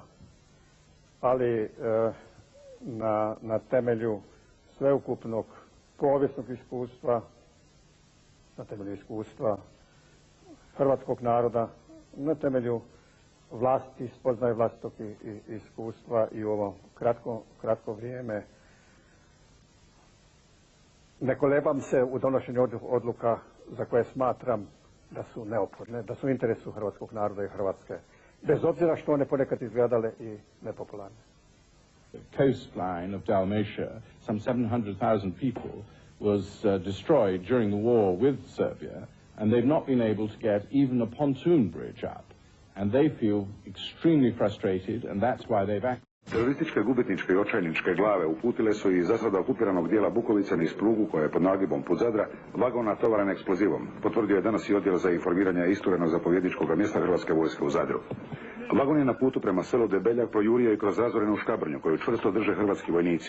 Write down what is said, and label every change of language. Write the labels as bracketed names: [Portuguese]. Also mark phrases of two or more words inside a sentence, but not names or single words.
[Croatian] Ali na temelju sveukupnog povijesnog iskustva, na temelju iskustva hrvatskog naroda, na temelju vlasti, spoznaje vlastitog iskustva i u ovo kratko vrijeme. Ne kolebam se u donošenju odluka za koje smatram da su neophodne, da su u interesu hrvatskog naroda i Hrvatske, bez obzira što one ponekad izgledale i nepopularne. [English] The coastline of Dalmatia, some 700,000 people, was destroyed during the war with Serbia, and they've not been able to get even a pontoon bridge up. and they feel extremely frustrated, and that's why they've acted. [Croatian] Terorističke, gubitničke i očajničke glave uputile su iz zasada okupiranog dijela Bukovice niz prugu koja je pod nagibom put Zadra vagon natovaren eksplozivom, potvrdio je danas i odjel za informiranje isturenog zapovjedničkog mjesta Hrvatske vojske u Zadru. Vagon je na putu prema selu Debeljak projurio i kroz razorenu škabrnju koju čvrsto drže hrvatski vojnici.